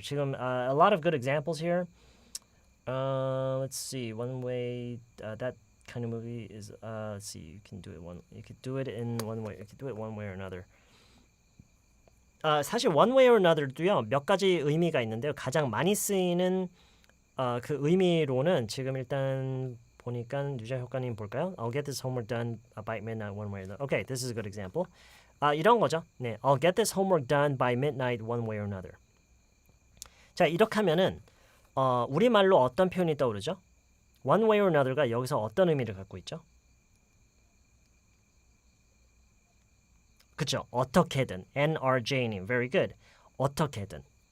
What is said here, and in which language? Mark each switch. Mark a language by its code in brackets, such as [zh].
[ko] 지금 [en] a lot of good examples here. Let's see. One way that kind of movie is let's see. You could do it in one way. You could do it one way or another. [ko] 사실 [en] one way or another도요. [ko] 몇 가지 의미가 있는데요. 가장 많이 쓰이는 그 의미로는 지금 일단 보니까 유자 효과님 볼까요? [en] I'll get this homework done by midnight one way or another. Okay, this is a good example. [ko] 이런 거죠. [en] 네, I'll get this homework done by midnight one way or another. [ko] 자, 이렇게 하면은 우리말로 어떤 표현이 떠오르죠? [en] One way or another [ko] 가 여기서 어떤 의미를 갖고 있죠? 그쵸? 어떻게든. NRJ님, [en] very good. [ko] 어떻게든.